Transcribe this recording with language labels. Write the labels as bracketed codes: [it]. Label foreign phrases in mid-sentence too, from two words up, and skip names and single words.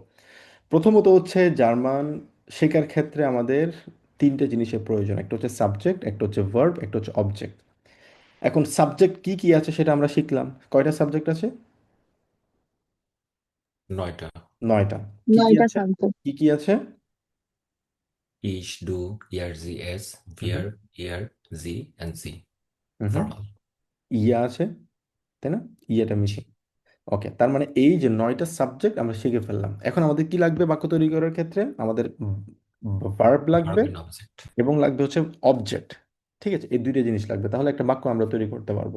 [bn] প্রথমত হচ্ছে জার্মান শেখার ক্ষেত্রে আমাদের তিনটে জিনিসের প্রয়োজন, একটা হচ্ছে সাবজেক্ট, একটা হচ্ছে ভার্ব, একটা হচ্ছে অবজেক্ট। এখন সাবজেক্ট কি কি আছে সেটা আমরা শিখলাম। কয়টা সাবজেক্ট আছে? 9টা। 9টা। কি কি 9টা আছে? সাবজেক্ট। কি কি আছে? [de] Ich, du, ihr, sie, es, হুম wir, ihr, sie and sie. হুম, Formal. [bn] ইয়া আছে, তাই না? ইয়েটা জি। মিসিং। ওকে, তার মানে এই যে 9টা সাবজেক্ট আমরা শিখে ফেললাম। এখন আমাদের কি লাগবে বাক্য তৈরি করার ক্ষেত্রে? আমাদের ভার্ব লাগবে [en] Verb and object. [bn] এবং লাগবে হচ্ছে অবজেক্ট। ঠিক আছে, এই দুইটা জিনিস লাগবে, তাহলে একটা বাক্য আমরা তৈরি করতে পারবো।